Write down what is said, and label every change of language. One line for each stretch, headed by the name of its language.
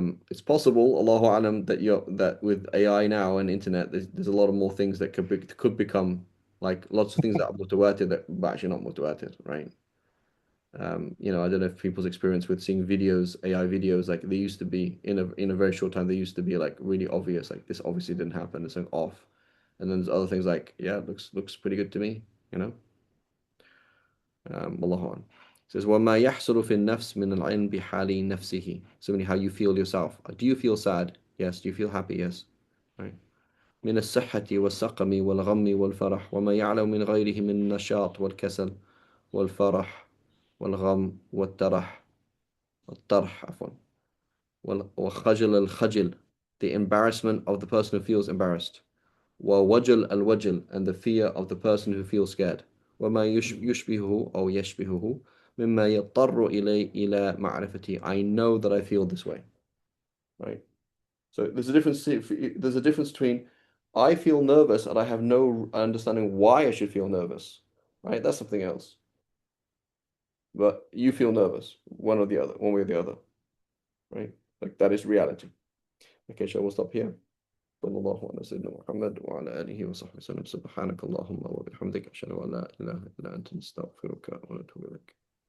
English: It's possible, Allahu Alam, that with AI now and internet, there's a lot of more things that could become like lots of things that are mutawatir that are actually not mutawatir, right? I don't know if people's experience with seeing videos, AI videos, like they used to be in a very short time, they used to be like really obvious, like this obviously didn't happen, it's like off. And then there's other things like, yeah, it looks pretty good to me, you know? Wallahu a'lam. It says,
Arabic: وَمَا يَحْصُلُ فِي النَّفْسِ مِنَ الْعِلْمِ بِحَالِ نَفْسِهِ.
English: So meaning how you feel yourself. Do you feel sad? Yes. Do you feel happy? Yes. Right.
Arabic: من الصحة والسقم والغم والفرح وما يعلم من غيره من النشاط والكسل والفرح والغم والطرح عفوا وخجل الخجل,
English: the embarrassment of the person who feels embarrassed,
Arabic: ووجل الوجل,
English: and the fear of the person who feels scared,
Arabic: وما يشبهه أو يشبهه مما يضطر إلى معرفتي.
English: I know that I feel this way, right? So there's a difference between I feel nervous and I have no understanding why I should feel nervous, right? That's something else. But you feel nervous, one or the other, one way or the other, right? Like that is reality. Okay, shall we stop here?
Arabic: صلى الله على سيدنا محمد وعلى آله وصحبه وسلم. سبحانك اللهم وبحمدك أشهد أن لا إله إلا أنت نستغفرك ونتوب إليك.